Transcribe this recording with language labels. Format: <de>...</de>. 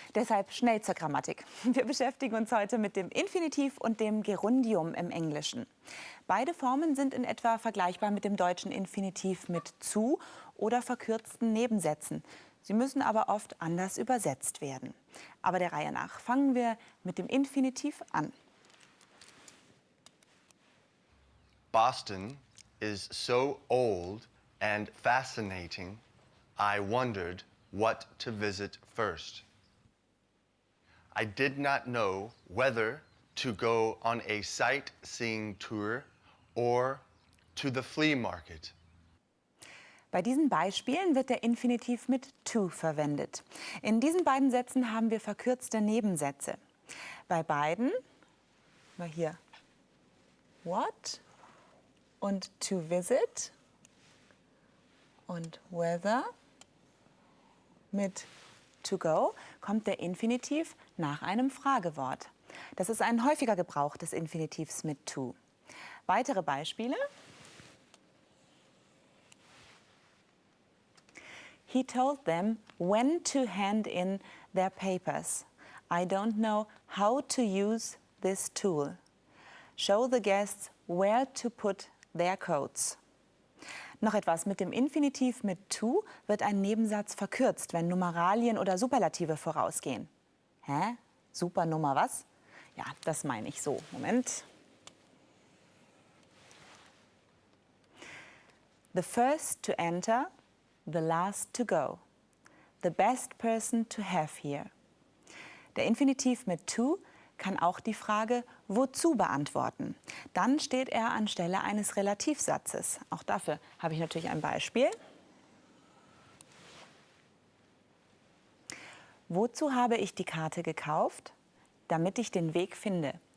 <de>Deshalb schnell zur Grammatik. Wir beschäftigen uns heute mit dem Infinitiv und dem Gerundium im Englischen. Beide Formen sind in etwa vergleichbar mit dem deutschen Infinitiv mit zu oder verkürzten Nebensätzen. Sie müssen aber oft anders übersetzt werden. Aber der Reihe nach fangen wir mit dem Infinitiv an.</de> <en>Boston is so old and fascinating, I wondered what to visit first. I did not know whether to go on a sightseeing tour or to the flea market.</en> <de>Bei diesen Beispielen wird der Infinitiv mit to verwendet. In diesen beiden Sätzen haben wir verkürzte Nebensätze. Bei beiden, mal hier, what und to visit und whether mit to go kommt der Infinitiv nach einem Fragewort. Das ist ein häufiger Gebrauch des Infinitivs mit to. Weitere Beispiele.</de> <en>He told them when to hand in their papers. I don't know how to use this tool. Show the guests where to put their coats.</en> <de>Noch etwas: Mit dem Infinitiv mit to wird ein Nebensatz verkürzt, wenn Numeralien oder Superlative vorausgehen. Hä? Supernummer was? Ja, das meine ich so. Moment.</de> <en>The first to enter, the last to go. The best person to have here.</en> <de>Der Infinitiv mit to kann auch die Frage wozu beantworten. Dann steht er anstelle eines Relativsatzes. Auch dafür habe ich natürlich ein Beispiel. Wozu habe ich die Karte gekauft? Damit ich den Weg finde.</de>